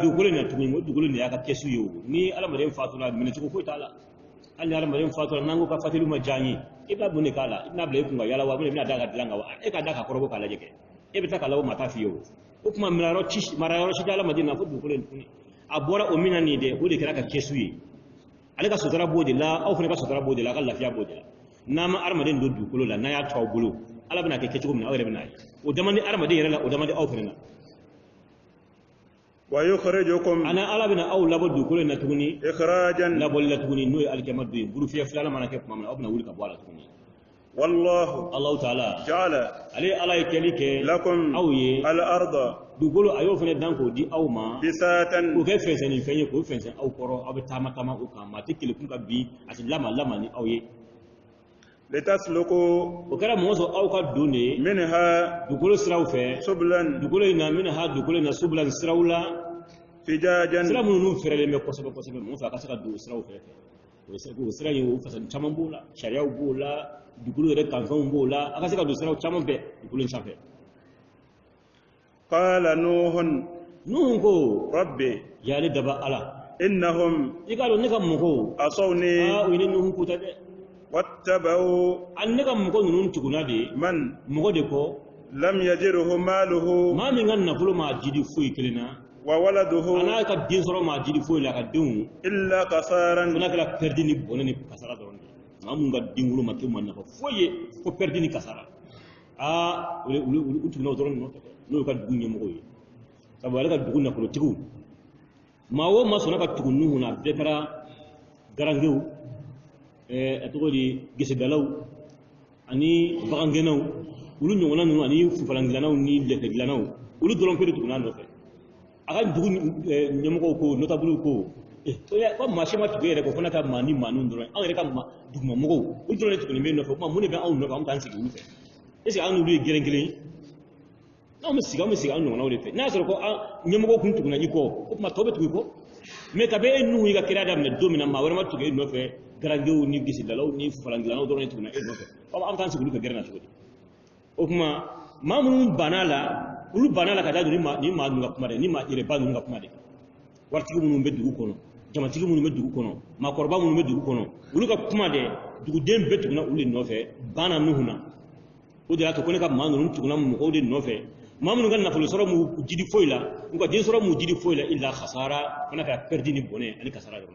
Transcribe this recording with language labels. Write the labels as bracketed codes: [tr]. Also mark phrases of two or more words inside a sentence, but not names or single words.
[bm] dugukolo in na tuguni o dugukolo in de y'a ka kɛsu ye o ni adamaden fatura minɛ cogo foyi t'a la hali ni adamaden fatura n'an ko ka fatiliw ma diya n ye i b'a mun de k'a la i bɛna bila i kun ka yala wa i bɛna da ka dilan kan wa e ka da ka kɔrɔbɔ k'a lajɛ kɛ e bɛ taa k'a labɔ maa t'a f'i ye o kuma marayɔrɔ si tɛ adamaden na fo dugukolo in tuguni a bɔra o min na nin de o de kɛra ka kɛsu ye ale ka sutura b'o de la aw fana ka sutura b'o de la a ka lafiya b'o de la n'an ma adamaden don dugukolo la n'a y'a to aw bolo ala bɛna kɛ kɛcogo min na aw yɛrɛ bɛna ye o damandi adamaden yɛrɛ la o damandi aw fana na [ar] ويخرجكم [bm] ana ala bɛna aw labɔ dugukolo in na tuguni [ar] إخراجا [bm] labɔli la tuguni n'o ye alikɛma don ye burufiyɛ filanan mana kɛ tuma min na aw bɛna wuli ka bɔ a la tuguni [ar] والله [bm] Allahu taala [ar] جعل [bm] ale ala ye kɛli kɛ [ar] لكم [bm] aw ye [ar] الأرض [bm] dugukolo a y'o fana dan k'o di aw ma [ar] بساتا [bm] k'o kɛ fɛnsɛnnin fɛn ye k'o fɛnsɛn aw kɔrɔ aw bɛ taama taama o kan maa tɛ kelekun ka bin a tɛ lama ni aw ye [ar] لتسلكوا [bm] o kɛra mɔgɔ sɔrɔ aw ka don de ye [ar] منها [bm] dugukolo siraw fɛ [ar] سبلا [bm] dugukolo in na minna ha dugukolo in na subulan siraw la [ar] فجاجا [bm] sira minnu fɛrɛlen bɛ kosɛbɛ kosɛbɛ mɔgɔ fɛ a ka se ka don o siraw fɛ o sira in o fasali caman b'o la sariyaw b'o la dugukolo yɛrɛ kanfɛnw b'o la a ka se ka don siraw caman fɛ dugukolo in sanfɛ [ar] قال نوح [bm] nuhu ko [ar] ربي [bm] yali daba ala [ar] إنهم [bm] i k'a dɔn ne ka mɔgɔw [ar] عصوني [bm] o ye ne nuhu ko tɛ dɛ [ar] واتبعوا [bm] ani ne ka mɔgɔ ninnu tuguna de [ar] من [bm] mɔgɔ de kɔ [ar] لم يجره ماله [bm] maa min ka nafolo maa jidi foyi kelen na [ar] وولده [bm] a n'a ka den sɔrɔ maa jidi foyi la a ka denw [ar] إلا خسارا [bm] fana kɛra pɛridi ni bɔnɛ ni kasara dɔrɔn de maa mun ka den wolo ma kɛ ma nafa foyi ye fo pɛridi ni kasara aa u tuguna o dɔrɔn nɔfɛ n'o ye ka dugu ɲɛmɔgɔ ye sabu ale ka dugu nafolotigiw maa o maa sɔnna ka tugu nuhu na a bɛɛ kɛra garangew a tɔgɔ di gesedalaw ani bagangɛnnaw olu ɲɔgɔnna ninnu ani fufalandilannaw ni lɛfɛdilannaw olu dɔrɔn pe de tuguna nɔfɛ a ka dugu ɲɛmɔgɔw ko notabuliw ko ko maa si ma tugu yɛrɛ ko fana ka maa ni maa ninnu dɔrɔn anw yɛrɛ ka dugumamɔgɔw olu dɔrɔn de tugunen bɛ nɔfɛ o kuma mun de bɛ anw nɔfɛ anw t'an sigi olu fɛ [fr] est ce que [bm] an n'olu ye gɛrɛn kelen ye n'anw bɛ sigi an ɲɔgɔnnaw de fɛ n'a sɔrɔ ko ɲɛmɔgɔw kun tuguna i kɔ o kuma tɔw bɛ tugu i kɔ mais kabi e nuhu i ka kira daminɛ don min na maa wɛrɛ ma tugu e nɔfɛ garangew ni gesedalaw ni fufalandilannaw dɔrɔn de tuguna e nɔfɛ an t'an sigi olu ka gɛrɛn na cogo di o kuma maa minnu banna la olu banna la ka da ni maa ninnu ka kuma dɛ ni maa yɛrɛba ninnu ka kuma dɛ waritigi minnu bɛ dugu kɔnɔ jamatigi minnu bɛ dugu kɔnɔ maakɔrɔba minnu bɛ dugu kɔnɔ olu ka kuma dɛ duguden bɛɛ tuguna olu de nɔfɛ banna nuhu na o de y'a to ko ne ka maa ninnu tuguna mɔgɔw de nɔfɛ maa minnu ka nafolo sɔrɔ m'u jidi foyi la u ka den sɔrɔ m'u jidi foyi la [ar] إلا خسارا [bm] fana ka pɛridi ni bɔnɛ ani kasara dɔrɔn